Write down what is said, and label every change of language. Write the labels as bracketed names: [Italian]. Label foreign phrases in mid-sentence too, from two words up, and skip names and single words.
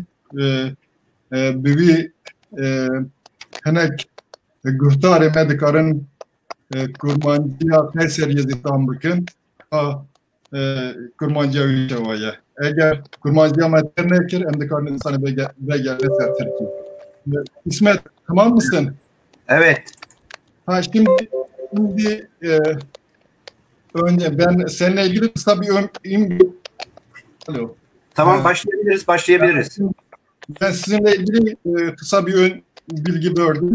[Kurdish] Bi wî hinek guhtarê me dikarin kurmanciya Qeyseriyê zîtan bikin. Kurmanciya wî şewaye. Eger kurmanciya me ter nekir, em dikarin insanê vegere ser Tirkî. [Turkish] İsmet, tamam mısın? Evet. Ha şimdi önce ben seninle ilgili kısa bir Alo. Tamam, başlayabiliriz. Ben sizinle ilgili kısa bir bilgi verdim.